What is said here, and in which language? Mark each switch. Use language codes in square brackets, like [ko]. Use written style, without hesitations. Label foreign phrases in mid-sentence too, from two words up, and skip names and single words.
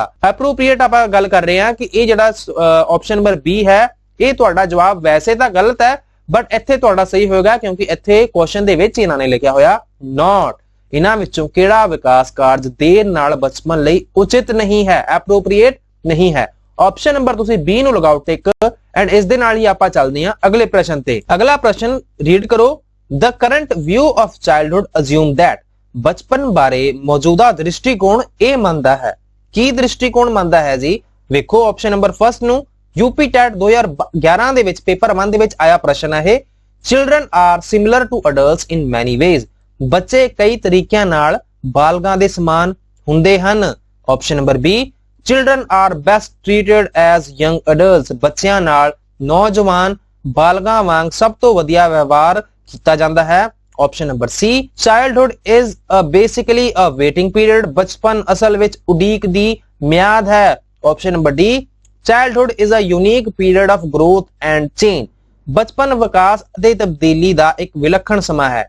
[pa] ਐਪਰੋਪ੍ਰੀਏਟ ਆਪਾਂ ਗੱਲ ਕਰ ਰਹੇ ਹਾਂ ਕਿ ਇਹ ਜਿਹੜਾ [en] option number [pa] B ਹੈ, ਇਹ ਤੁਹਾਡਾ ਜਵਾਬ ਵੈਸੇ ਤਾਂ ਗਲਤ ਹੈ, ਬਟ ਇੱਥੇ ਤੁਹਾਡਾ ਸਹੀ ਹੋਏਗਾ ਕਿਉਂਕਿ ਇੱਥੇ ਕੁਐਸਚਨ ਦੇ ਵਿੱਚ ਇਹਨਾਂ ਨੇ ਲਿਖਿਆ ਹੋਇਆ ਨਾਟ। ਇਹਨਾਂ ਵਿੱਚੋਂ ਕਿਹੜਾ ਵਿਕਾਸ ਕਾਰਜ ਦੇਰ ਨਾਲ ਬਚਪਨ ਲਈ ਉਚਿਤ ਨਹੀਂ ਹੈ, ਐਪਰੋਪ੍ਰੀਏਟ ਨਹੀਂ ਹੈ। [en] option number [pa] ਤੁਸੀਂ B ਨੂੰ ਲਗਾਓ ਟਿਕ। ਐਂਡ ਇਸ ਦੇ ਨਾਲ ਹੀ ਆਪਾਂ ਚੱਲਦੇ ਹਾਂ ਅਗਲੇ ਪ੍ਰਸ਼ਨ ਤੇ। ਅਗਲਾ ਪ੍ਰਸ਼ਨ ਰੀਡ ਕਰੋ। [en] The current view of childhood assume that, [pa] ਬਚਪਨ ਬਾਰੇ ਮੌਜੂਦਾ ਦ੍ਰਿਸ਼ਟੀਕੋਣ ਇਹ ਮੰਨਦਾ ਹੈ। ਕੀ ਦ੍ਰਿਸ਼ਟੀਕੋਣ ਮੰਨਦਾ ਹੈ ਜੀ? ਵੇਖੋ [en] option number first [pa] ਨੂੰ, यूपी टैट 2011 ਦੇ ਵਿੱਚ ਪੇਪਰ 1 ਦੇ ਵਿੱਚ ਆਇਆ ਪ੍ਰਸ਼ਨ ਹੈ ਇਹ। [en] Children are similar to adults in many ways, [pa] ਬੱਚੇ ਕਈ ਤਰੀਕਿਆਂ ਨਾਲ ਬਾਲਗਾਂ ਦੇ ਸਮਾਨ ਹੁੰਦੇ ਹਨ। [en] option number B, Children are best treated as young adults, [pa] ਬੱਚਿਆਂ ਨਾਲ ਨੌਜਵਾਨ ਬਾਲਗਾਂ ਵਾਂਗ ਸਭ ਤੋਂ ਵਧੀਆ ਵਿਵਹਾਰ ਕੀਤਾ ਜਾਂਦਾ ਹੈ। [en] option number C, childhood is basically a waiting period, [pa] ਬਚਪਨ ਅਸਲ ਵਿੱਚ ਉਡੀਕ ਦੀ ਮਿਆਦ ਹੈ। [en] option number D, childhood is a unique period of growth and change, [pa] ਬਚਪਨ ਵਿਕਾਸ ਅਤੇ ਤਬਦੀਲੀ ਦਾ ਇੱਕ ਵਿਲੱਖਣ ਸਮਾਂ ਹੈ।